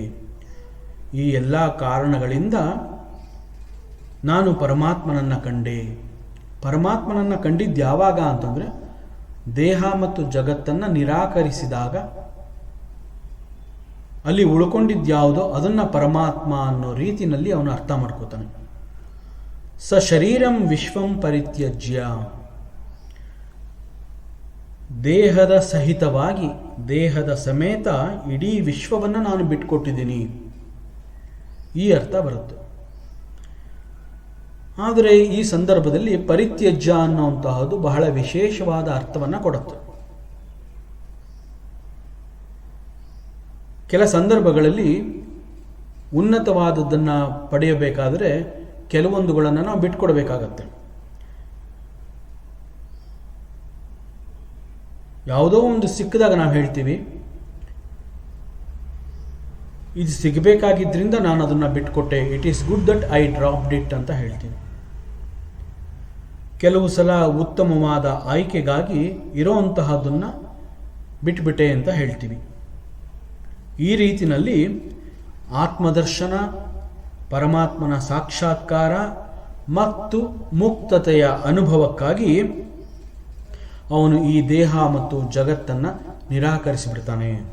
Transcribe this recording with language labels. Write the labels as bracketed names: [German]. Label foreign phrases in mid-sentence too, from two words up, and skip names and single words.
[Kannada] ಈ ಎಲ್ಲ ಕಾರಣಗಳಿಂದ ನಾನು ಪರಮಾತ್ಮನನ್ನು ಕಂಡೆ. ಪರಮಾತ್ಮನನ್ನು ಕಂಡಿದ್ದು ಯಾವಾಗ ಅಂತಂದರೆ ದೇಹ ಮತ್ತು ಜಗತ್ತನ್ನು ನಿರಾಕರಿಸಿದಾಗ ಅಲ್ಲಿ ಉಳ್ಕೊಂಡಿದ್ಯಾವುದೋ ಅದನ್ನು ಪರಮಾತ್ಮ ಅನ್ನೋ ರೀತಿಯಲ್ಲಿ ಅವನು ಅರ್ಥ ಮಾಡ್ಕೋತಾನೆ. [Sanskrit] ಸ ಶರೀರಂ ವಿಶ್ವಂ ಪರಿತ್ಯಜ್ಯ. [Kannada] ದೇಹದ ಸಹಿತವಾಗಿ, ದೇಹದ ಸಮೇತ ಇಡೀ ವಿಶ್ವವನ್ನು ನಾನು ಬಿಟ್ಕೊಟ್ಟಿದ್ದೀನಿ, ಈ ಅರ್ಥ ಬರುತ್ತೆ. ಆದರೆ ಈ ಸಂದರ್ಭದಲ್ಲಿ ಪರಿತ್ಯಜ್ಯ ಅನ್ನುವಂತಹದ್ದು ಬಹಳ ವಿಶೇಷವಾದ ಅರ್ಥವನ್ನು ಕೊಡುತ್ತೆ. ಕೆಲ ಸಂದರ್ಭಗಳಲ್ಲಿ ಉನ್ನತವಾದದ್ದನ್ನು ಪಡೆಯಬೇಕಾದರೆ ಕೆಲವೊಂದುಗಳನ್ನು ನಾವು ಬಿಟ್ಕೊಡ್ಬೇಕಾಗತ್ತೆ. ಯಾವುದೋ ಒಂದು ಸಿಕ್ಕಿದಾಗ ನಾವು ಹೇಳ್ತೀವಿ, ಇದು ಸಿಗಬೇಕಾಗಿದ್ದರಿಂದ ನಾನು ಅದನ್ನು ಬಿಟ್ಕೊಟ್ಟೆ, [English] It is good that I dropped it [Kannada] ಅಂತ ಹೇಳ್ತೀನಿ. ಕೆಲವು ಸಲ ಉತ್ತಮವಾದ ಆಯ್ಕೆಗಾಗಿ ಇರೋವಂತಹದನ್ನು ಬಿಟ್ಬಿಟ್ಟೆ ಅಂತ ಹೇಳ್ತೀವಿ. ಈ ರೀತಿಯಲ್ಲಿ ಆತ್ಮದರ್ಶನ, ಪರಮಾತ್ಮನ ಸಾಕ್ಷಾತ್ಕಾರ ಮತ್ತು ಮುಕ್ತತೆಯ ಅನುಭವಕ್ಕಾಗಿ ಅವನು ಈ ದೇಹ ಮತ್ತು ಜಗತ್ತನ್ನು ನಿರಾಕರಿಸಿಬಿಡ್ತಾನೆ.